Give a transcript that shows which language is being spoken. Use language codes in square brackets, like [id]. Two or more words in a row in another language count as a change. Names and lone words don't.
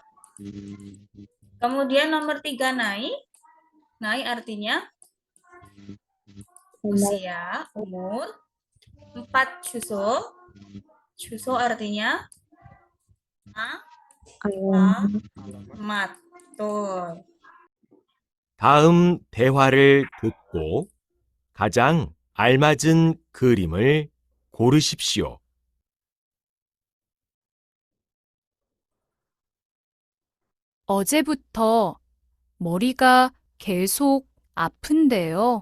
[id] Kemudian nomor 3 naik. Naik artinya usia, umur. 4 주소. 주소 artinya alamat. Tuh. [ko] 다음 대화를 듣고 가장 알맞은 그림을 고르십시오. 어제부터 머리가 계속 아픈데요.